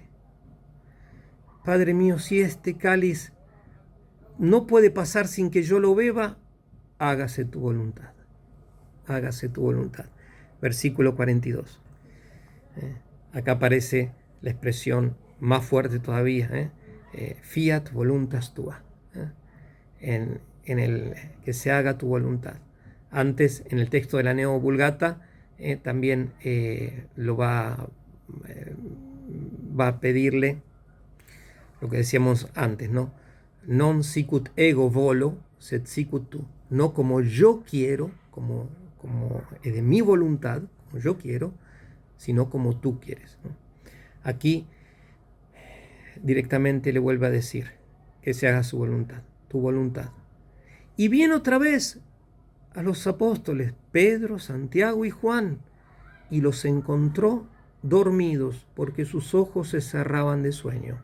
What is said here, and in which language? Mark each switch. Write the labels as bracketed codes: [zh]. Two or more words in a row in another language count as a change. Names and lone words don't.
[es] Padre mío, si este cáliz no puede pasar sin que yo lo beba, hágase tu voluntad. Hágase tu voluntad. Versículo 42. Acá aparece la expresión más fuerte todavía. [la] Fiat voluntas tua. [es] En el que se haga tu voluntad. Antes, en el texto de la Neo Vulgata, también lo va a pedirle lo que decíamos antes, ¿no? [la] Non sicut ego volo, sed sicut tu. [es] No como yo quiero, como es de mi voluntad, como yo quiero, sino como tú quieres, ¿no? Aquí directamente le vuelve a decir que se haga su voluntad, tu voluntad. Y viene otra vez a los apóstoles, Pedro, Santiago y Juan, y los encontró dormidos porque sus ojos se cerraban de sueño.